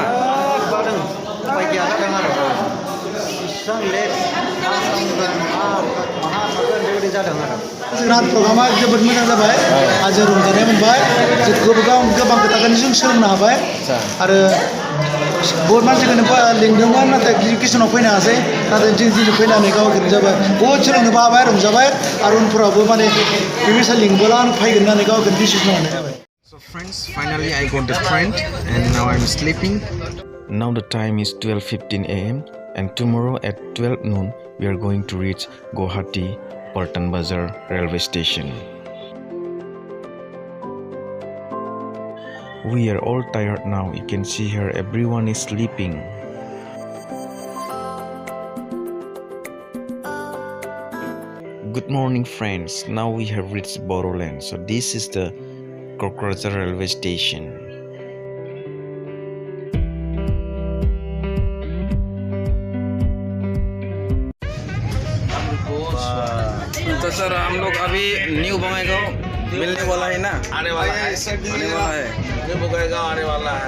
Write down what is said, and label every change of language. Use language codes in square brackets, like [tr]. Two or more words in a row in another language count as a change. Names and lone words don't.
[brx] बादों उपाय गैया जादों आरो बेसेबां लेट माहा थागोन बेबायदि जादों आरो जोंना प्रग्रामा जोबोद मोजां जाबाय हाजो रंजानाय मोनबाय गोबां खोथाखौनो जों सोलोंनो हाबाय आरो बहुत मानसिखौनो लिंदोंमोन नाथाय किसुनाव फैनो हायासै नाथाय जों दिनै फैनानै गावखौनो जाबाय बहुत सोलोंनोबो हाबाय रंजाबाय आरो उनफोरावबो माने बेबायसा लिंबोला आं फैगोन होननानै गावखौनो डिसिसन लानाय जाबाय [en] So friends, finally I got the train and now I'm sleeping. Now the time is 12:15 a.m. and tomorrow at 12 noon we are going to reach Guwahati Paltan Bazar railway station. We are all tired now. You can see here everyone is sleeping. Good morning friends. Now we have reached Boroland. So this is the Katihar railway station. [hi] तो सर हम लोग अभी न्यू बंगाईगांव मिलने वाला है ना आने वाला है न्यू बंगाईगांव आने वाला है